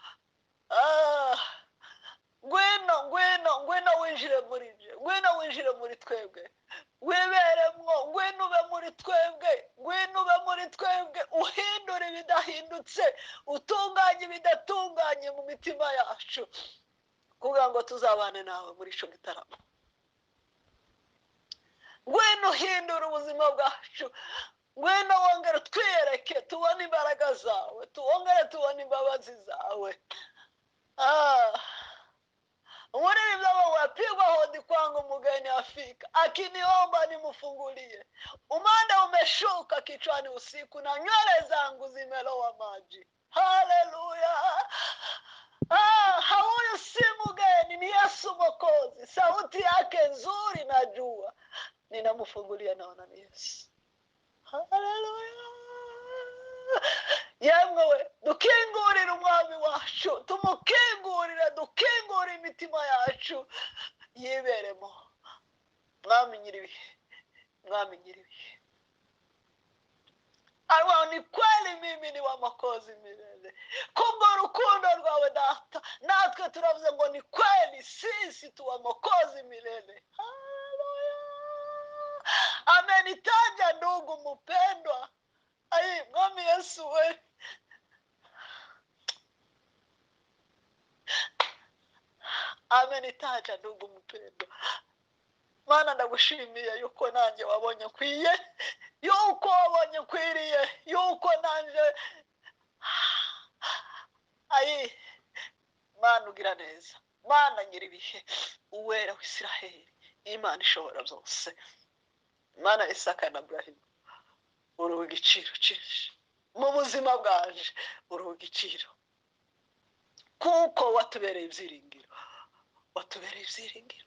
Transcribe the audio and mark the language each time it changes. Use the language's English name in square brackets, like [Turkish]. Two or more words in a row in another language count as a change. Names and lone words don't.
[Rundi] Ngwino, ngwino, ngwino winjire muri nje, ngwino winjire muri twebwe, wiberemwo, ngwino ube muri twebwe, ngwino ube muri twebwe, uhindure ibidahindutse, utunganye ibidatunganye mu mitima yacu, kugira ngo tuzabane nawe muri ico gitaramo. Ngwino uhindure ubuzima bwacu, ngwino wongere twiyereke, tubone imbaraga zawe, tuwongere tubone imbabazi zawe. Umuririmbyi avuga ngo [Swahili] yapigwa hodi kwangu mgeni afika, akiniomba nimfungulie, umande umeshuka kichwani usiku na nywele zangu zimelowa maji. Haleluya! Huyu si mgeni, ni Yesu Mwokozi. Sauti yake nzuri najua, ninamfungulia naona ni Yesu. Haleluya! [Rundi] Yemwe dukingurire umwami wacu, tumukingurire, dukingurire imitima yacu yiberemo. Mwami nyiribihe, mwami nyiribihe, [Swahili] arwa ni kweli mimi ni wa Mwokozi milele. [Rundi] Kubwo urukundo rwawe Data, natwe turavuze ngo [Swahili] ni kweli sisi tu wa Mwokozi milele. Haleluya! Amenitaja ndugu mpendwa. Ai, mwami Yesu we, amenitaja ndugu mpendwa. [Rundi] Mana ndagushimiye yuko nanjye wabonye kwiye, yuko wabonye kwiriye, yuko nanjye ai, Mana ugira neza, Mana nyiribihe, uwera w'Isiraheli, Imana ishobora byose, Mana Isaka na Abrahamu, uri igiciro cyinshi mu buzima bwaje, uri igiciro, kuko watubereye ibyiringiro, watubereye ibyiringiro.